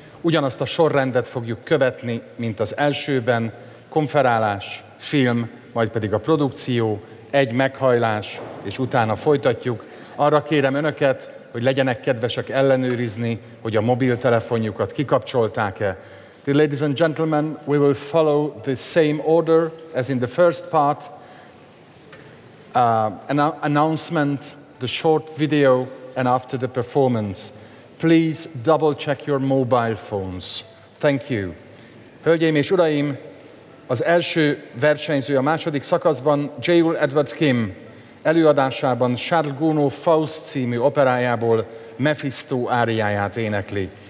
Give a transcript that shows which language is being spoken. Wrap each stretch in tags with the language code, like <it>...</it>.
<hu>Ugyanazt a sorrendet fogjuk követni, mint az elsőben. Konferálás, film, majd pedig a produkció, egy meghajlás, és utána folytatjuk. Arra kérem önöket, hogy legyenek kedvesek ellenőrizni, hogy a mobiltelefonjukat kikapcsolták-e.</hu> <en>The ladies and gentlemen, we will follow the same order as in the first part. Announcement, the short video, and after the performance, please double check your mobile phones. Thank you.</en> <hu>Hölgyeim és uraim, az első versenyző a második szakaszban, J.U. Edward Kim előadásában Charles Gounod Faust című operájából Mephisto áriáját énekli.</hu>